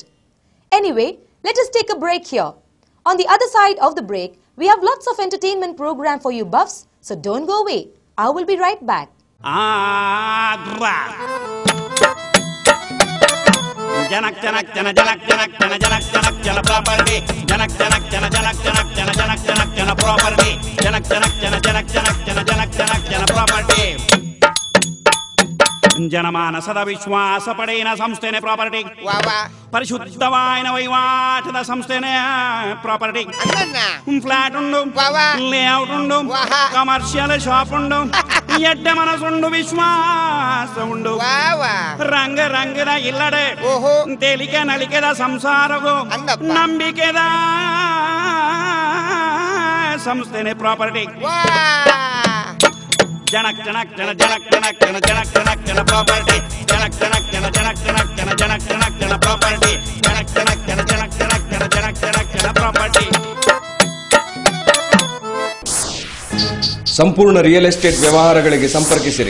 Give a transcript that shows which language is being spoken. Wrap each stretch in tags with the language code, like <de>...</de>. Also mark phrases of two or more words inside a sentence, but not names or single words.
<en>Anyway, let us take a break here. On the other side of the break, we have lots of entertainment program for you buffs, so don't go away. I will be right back. Janak janak jana janak janak jana janak janak jana property janak janak jana janak janak jana property. Janak property.</en> <tcy>ಜನಮಾನಸದ ವಿಶ್ವಾಸ ಪಡೆಯಿನ ಸಂಸ್ಥೆನೇ ಪ್ರಾಪರ್ಟಿ. ಪರಿಶುದ್ಧವಾಯಿನ ವಹಿವಾಟದ ಸಂಸ್ಥೆನೇ ಪ್ರಾಪರ್ಟಿ. ಫ್ಲಾಟ್ ಉಂಡು, ಲೇಔಟ್ ಉಂಡು,</tcy> <en>commercial shop</en> <tcy>ಉಂಡು, ಎಡ್ಡ ಮನಸ್ಸುಂಡು, ವಿಶ್ವಾಸ ಉಂಡು. ರಂಗ ರಂಗದ ಇಲ್ಲಡೆ ತೇಲಿಕೆ ನಲಿಕೆದ ಸಂಸಾರವು ನಂಬಿಕೆದ ಸಂಸ್ಥೆನೇ ಪ್ರಾಪರ್ಟಿ. Janak property. Janak property. Janak property.</tcy> <kn>ಸಂಪೂರ್ಣ</kn> <en>real estate</en> <kn>ವ್ಯವಹಾರಗಳಿಗೆ ಸಂಪರ್ಕಿಸಿರಿ.</kn>